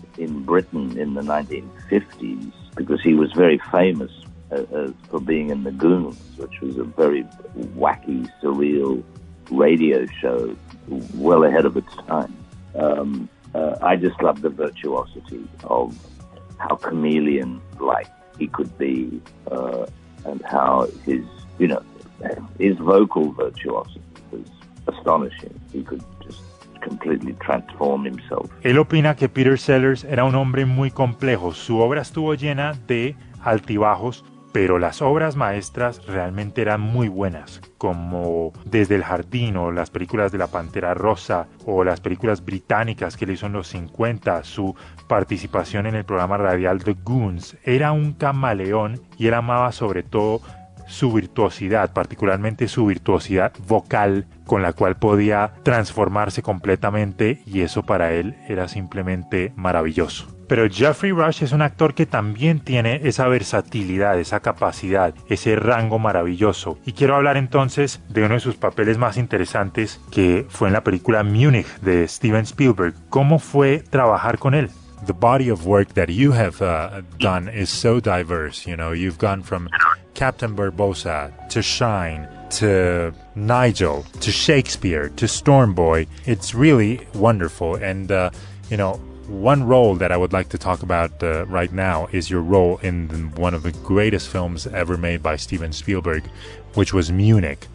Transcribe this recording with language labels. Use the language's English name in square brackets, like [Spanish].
[English] in Britain in the 1950s, because he was very famous for being in The Goons, which was a very wacky, surreal radio show well ahead of its time. I just love the virtuosity of how chameleon-like he could be, and how his, you know, his vocal virtuosity was astonishing. He could just completely transform himself. [Spanish] Él opina que Peter Sellers era un hombre muy complejo. Su obra estuvo llena de altibajos, pero las obras maestras realmente eran muy buenas, como Desde el Jardín o las películas de La Pantera Rosa o las películas británicas que le hizo en los 50, su participación en el programa radial The Goons. Era un camaleón y él amaba sobre todo su virtuosidad, particularmente su virtuosidad vocal, con la cual podía transformarse completamente, y eso para él era simplemente maravilloso. Pero Geoffrey Rush es un actor que también tiene esa versatilidad, esa capacidad, ese rango maravilloso. Y quiero hablar entonces de uno de sus papeles más interesantes, que fue en la película Munich de Steven Spielberg. ¿Cómo fue trabajar con él? [English] The body of work that you have done is so diverse. You know, you've gone from Captain Barbosa, to Shine, to Nigel, to Shakespeare, to Storm Boy. It's really wonderful. And, you know, one role that I would like to talk about right now is your role in one of the greatest films ever made by Steven Spielberg, which was Munich.